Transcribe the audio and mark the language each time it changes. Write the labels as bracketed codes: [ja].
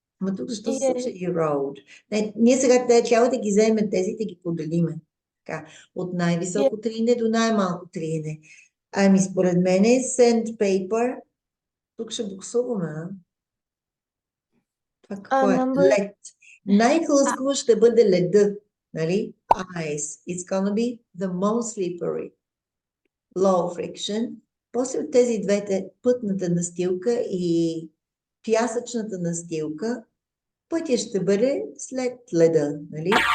[bg] Ама тук защо се случва и road? Ние сега трябва да ги вземем тези, да ги поделиме. Така, от най-високо триене до най-малко триене. Ами според мен е sandpaper. Тук ще буксуваме, а? Това какво е? Лед. Най-хлъзгаво ще бъде леда, нали? [en] Ice. It's gonna be the most slippery. Low friction. [bg] После от тези двете, пътната настилка и пясъчната настилка, пътя ще бъде след леда, нали?